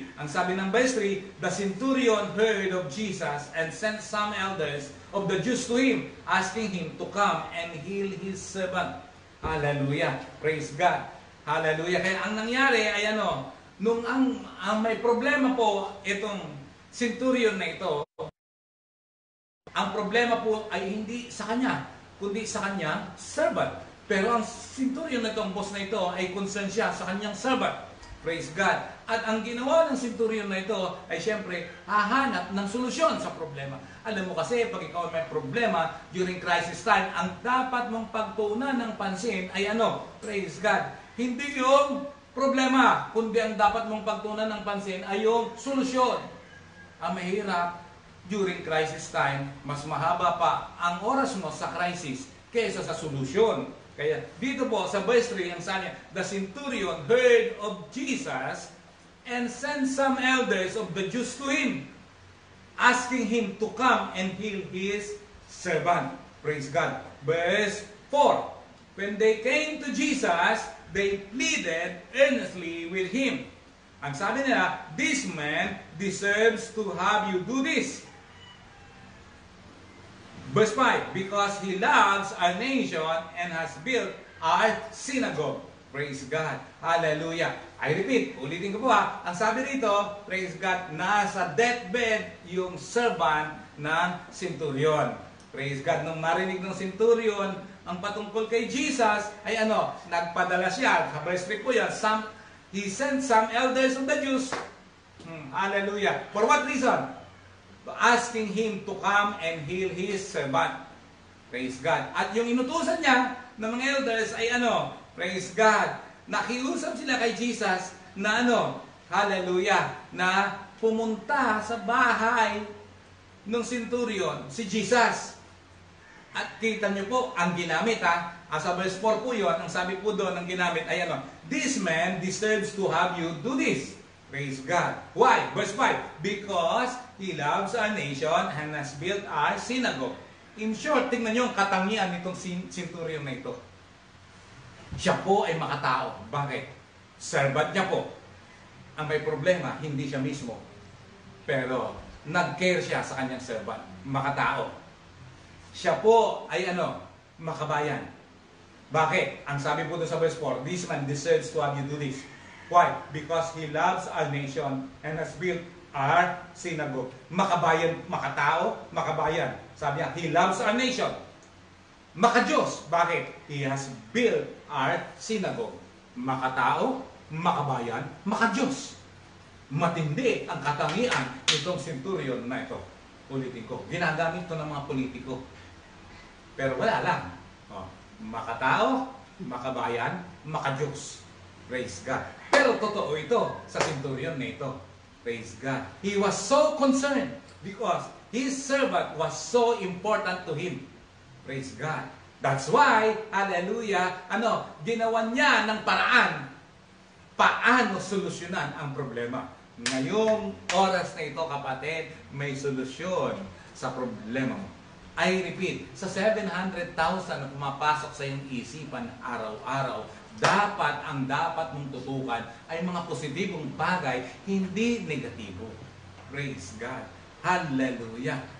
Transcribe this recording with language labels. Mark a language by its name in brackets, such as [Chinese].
[Filipino] Ang sabi ng verse 3, [English] the centurion heard of Jesus and sent some elders of the Jews to him, asking him to come and heal his servant. Hallelujah. Praise God. Hallelujah. [Filipino] Kaya ang nangyari ay nung ang may problema po itong centurion na ito, ang problema po ay hindi sa kanya, kundi sa kanyang servant. Pero ang centurion na itong boss na ito ay concerned siya sa kanyang servant. Praise God. At ang ginawa ng centurion na ito ay siyempre hahanap ng solusyon sa problema. Alam mo kasi pag ikaw may problema [English] during crisis time, [Filipino] ang dapat mong pagtuunan ng pansin ay praise God. Hindi yung problema, kundi ang dapat mong pagtuunan ng pansin ay yung solusyon. Ang mahirap [English] during crisis time, [Filipino] mas mahaba pa ang oras mo sa crisis kaysa sa solusyon. Kaya dito po sa verse 3, ang sabi niya, [English] the centurion heard of Jesus and sent some elders of the Jews to him, asking him to come and heal his servant. Praise God. Verse 4, when they came to Jesus, they pleaded earnestly with him. [Filipino] Ang sabi nila, [English] this man deserves to have you do this. Verse 5, because he loves our nation and has built our synagogue. [Filipino] Praise God. Hallelujah. [English] I repeat, [Filipino] ulitin ko po ang sabi rito, praise God, nasa deathbed yung servant ng centurion. Praise God. Nung marinig ng centurion ang patungkol kay Jesus, ay nagpadala siya. Sa verse 3 po yan, [English] he sent some elders of the Jews. Hallelujah. For what reason? Asking him to come and heal his servant. Praise God. [Filipino] At yung inutusan niya ng mga elders ay praise God, nakiusap sila kay Jesus na hallelujah, na pumunta sa bahay ng centurion, si Jesus. At kita nyo po, ang ginamit sa verse 4 po yun, ang sabi po doon, ang ginamit ay [English] this man deserves to have you do this. Praise God. Why? Verse 5, because he loves our nation and has built our synagogue. [Filipino] In short, tingnan nyo ang katangian nitong centurion na ito. Siya po ay makatao. Bakit? Servant niya po. Ang may problema, hindi siya mismo. Pero, nag-care siya sa kanyang servant. Makatao. Siya po ay makabayan. Bakit? Ang sabi po doon sa verse 4, [English] this man deserves to have you do this. Why? Because He loves our nation and has built our synagogue. [Filipino] Makabayan, makatao, makabayan. Sabi niya, [English] He loves our nation. [Filipino] Makadiyos. Bakit? [English] He has built our synagogue. [Filipino] Makatao, makabayan, makadiyos. Matindi ang katangian nitong centurion na ito. Ulitin ko. Ginagamit ito ng mga politiko. Pero wala lang. Makatao, makabayan, makadiyos. Praise God. Pero totoo ito sa centurion na ito. Praise God. [English] He was so concerned because his servant was so important to him. Praise God. That's why, [Filipino] hallelujah, ginawan niya ng paraan paano solusyonan ang problema. Ngayong oras na ito, kapatid, may solusyon sa problema mo. I repeat, sa 700,000 na pumapasok sa iyong isipan araw-araw, ang dapat mong tutukan ay mga positibong bagay, hindi negatibo. Praise God. Hallelujah.